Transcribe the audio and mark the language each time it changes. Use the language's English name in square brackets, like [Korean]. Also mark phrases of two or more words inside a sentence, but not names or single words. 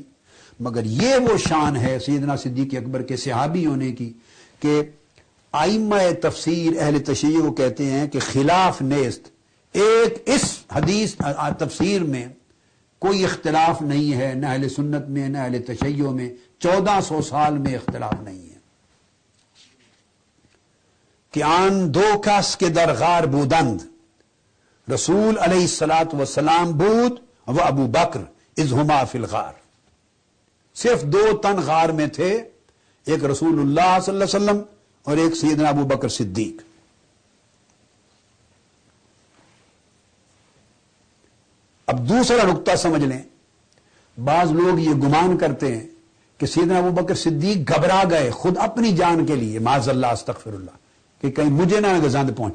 [Urdu] مگر یہ وہ شان ہے سیدنا صدیق اکبر کے صحابی ہونے کی کہ ائمہ تفسیر اہل تشیع کو کہتے ہیں کہ [Persian] خلاف نیست، [Urdu] ایک اس حدیث تفسیر میں کوئی اختلاف نہیں ہے، نہ اہل سنت میں نہ اہل تشیع میں، 1400 سال میں اختلاف نہیں ہے [Persian] کہ آن دو کس کے در غار بودند، رسول [Arabic] علیہ الصلاۃ والسلام [Persian] بود و ابو بکر [Arabic] اذ ہما فی الغار۔ [Urdu] صرف 2 تن غار میں تھے، ایک رسول اللہ صلی اللہ علیہ وسلم اور ایک سیدنا ابو بکر صدیق۔ اب دوسرا نقطہ سمجھ لیں، بعض لوگ یہ گمان کرتے ہیں کہ سیدنا ابو بکر صدیق گھبرا گئے خود اپنی جان کے لیے، [Arabic] معاذ اللہ استغفر اللہ، [Urdu] کہ کہیں مجھے نہ گزند پہنچے۔